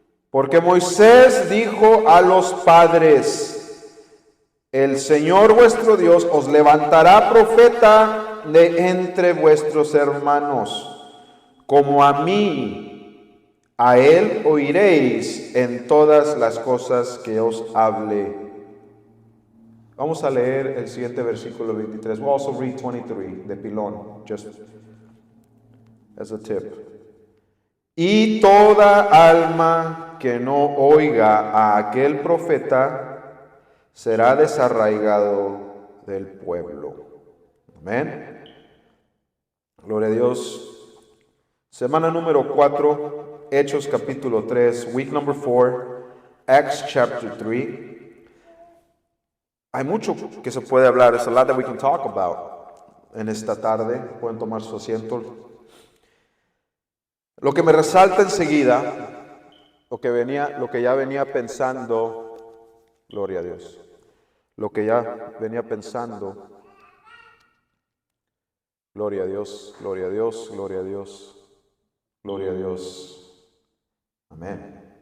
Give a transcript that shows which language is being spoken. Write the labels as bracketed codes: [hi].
[es] Porque Moisés dijo a los padres, el Señor vuestro Dios os levantará profeta de entre vuestros hermanos, como a mí, a él oiréis en todas las cosas que os hable. Vamos a leer el siguiente versículo 23. [en] We'll also read 23 [es] de pilón, [en] just as a tip. [es] Y toda alma que no oiga a aquel profeta será desarraigado del pueblo. Amén. Gloria a Dios. Semana número 4, Hechos capítulo 3, [en] week number 4, Acts chapter 3. [es] Hay mucho que se puede hablar. [en] There's a lot that we can talk about [es] en esta tarde. Pueden tomar su asiento. Lo que me resalta enseguida, lo que ya venía pensando, gloria a Dios. Lo que ya venía pensando, gloria a Dios, gloria a Dios, gloria a Dios, gloria a Dios. Amén.